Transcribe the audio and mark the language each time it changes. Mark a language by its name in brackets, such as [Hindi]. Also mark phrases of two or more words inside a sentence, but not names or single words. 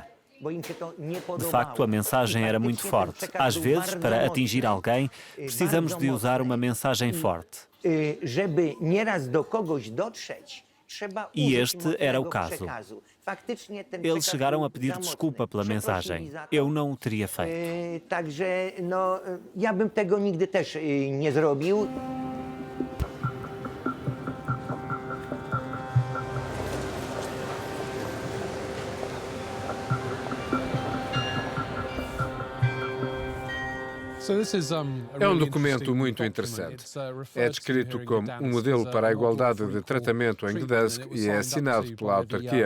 [Portuguese] De facto, a mensagem era muito forte. Às vezes, para atingir alguém, precisamos de usar uma mensagem forte. E este era o caso. Eles chegaram a pedir desculpa pela mensagem. Eu não o teria feito. [Polish] Ja bym tego nigdy też nie zrobił. [Portuguese] É um documento muito interessante. É descrito como um modelo para a igualdade de tratamento em Gdansk e é assinado pela autarquia.